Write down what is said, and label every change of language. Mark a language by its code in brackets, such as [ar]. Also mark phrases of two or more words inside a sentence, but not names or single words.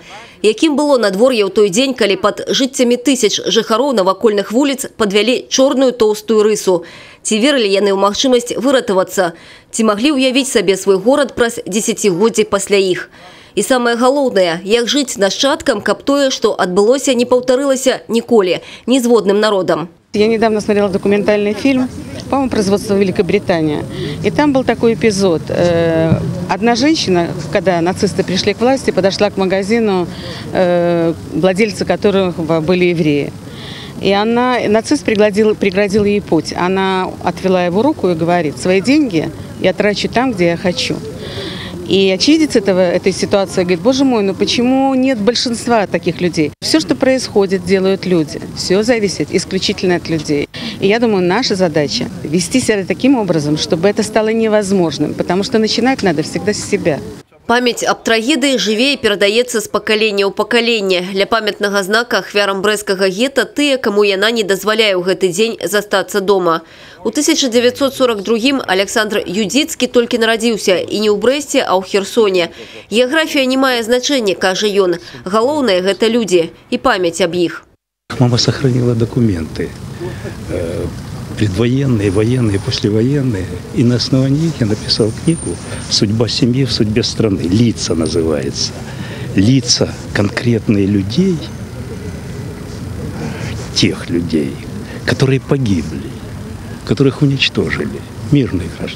[be] Якім было надвор'е ў той дзень, калі пад жыццямі тысяч жыхароў навакольных вуліц падвялі чорную тоўстую рысу? Ці верылі яны ў магчымасць выратавацца? Ці маглі ўявіць сабе свой горад праз дзесяцігоддзі пасля іх? І самае галоўнае, як жыць нашчадкам, каб тое, што адбылося, не паўтарылася ніколі, ні зводным народам. [ru] Я недавно смотрела документальный фильм, по-моему, производства Великобритания. И там был такой эпизод. Одна женщина, когда нацисты пришли к власти, подошла к магазину, владельцы которых были евреи. И нацист преградил ей путь. Она отвела его руку и говорит: «Свои деньги я трачу там, где я хочу». И очевидец этой ситуации говорит: боже мой, ну почему нет большинства таких людей? Все, что происходит, делают люди. Все зависит исключительно от людей. И я думаю, наша задача – вести себя таким образом, чтобы это стало невозможным. Потому что начинать надо всегда с себя. [be] Памяць аб трагедыі жыве і перадаецца з пакалення ў пакаленне. Для памятнага знака ахвярам брэсцкага гета тыя, каму яна не дазваляе ў гэты дзень застацца дома. У 1942-м Александр Юдзіцкі толькі нарадзіўся і не ў Брэсце, а ў Херсоне. Геаграфія не мае значэння, кажа ён. Галоўнае – гэта людзі і памяць аб іх. [ru] Мама сохранила документы. Предвоенные, военные, послевоенные. И на основании их я написал книгу «Судьба семьи в судьбе страны». «Лица» называется. Лица конкретные людей, тех людей, которые погибли, которых уничтожили, мирные граждане.